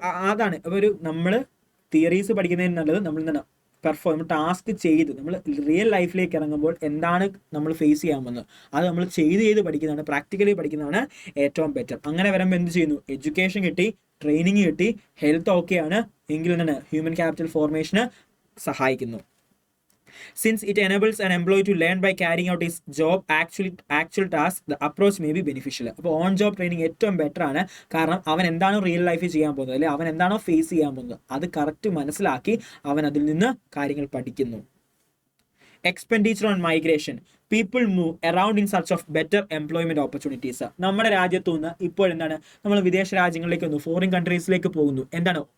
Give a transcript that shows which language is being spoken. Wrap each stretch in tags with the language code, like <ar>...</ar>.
<ml>അതാണ് അപ്പോൾ നമ്മൾ തിയറീസ് പഠിക്കുന്നതിന് നല്ലത് നമ്മൾ എന്താണ് ടാസ്ക് ചെയ്ത് നമ്മൾ റിയൽ ലൈഫിലേക്ക് ഇറങ്ങുമ്പോൾ എന്താണ് നമ്മൾ ഫേസ് ചെയ്യാൻ പോകുന്നത് അത് നമ്മൾ ചെയ്ത് പഠിക്കുന്നതാണ്, പ്രാക്ടിക്കലി പഠിക്കുന്നതാണ് ഏറ്റവും ബെറ്റർ. അങ്ങനെ വരുമ്പോൾ എന്ത് ചെയ്യുന്നു? എഡ്യൂക്കേഷൻ കിട്ടി, ട്രെയിനിങ് കിട്ടി, ഹെൽത്ത് ഓക്കെയാണ് എങ്കിൽ എന്താണ് ഹ്യൂമൻ ക്യാപിറ്റൽ ഫോർമേഷന് സഹായിക്കുന്നു.</ml> <en>Since it enables an employee to learn by carrying out his job actual task, the approach may be beneficial.</en> <ml>അപ്പോൾ ഓൺ ജോബ് ട്രെയിനിങ് ഏറ്റവും ബെറ്റർ ആണ്. കാരണം അവൻ എന്താണോ റിയൽ ലൈഫിൽ ചെയ്യാൻ പോകുന്നത്, അല്ലെങ്കിൽ അവൻ എന്താണോ ഫേസ് ചെയ്യാൻ പോകുന്നത് അത് കറക്റ്റ് മനസ്സിലാക്കി അവൻ അതിൽ നിന്ന് കാര്യങ്ങൾ പഠിക്കുന്നു.</ml> <en>Expenditure on migration. People move around in search of better employment opportunities.</en> <ml>നമ്മുടെ രാജ്യത്തു നിന്ന് ഇപ്പോൾ എന്താണ് നമ്മൾ വിദേശ രാജ്യങ്ങളിലേക്ക് വന്നു, ഫോറിൻ കൺട്രീസിലേക്ക് പോകുന്നു. എന്താണ്?</ml>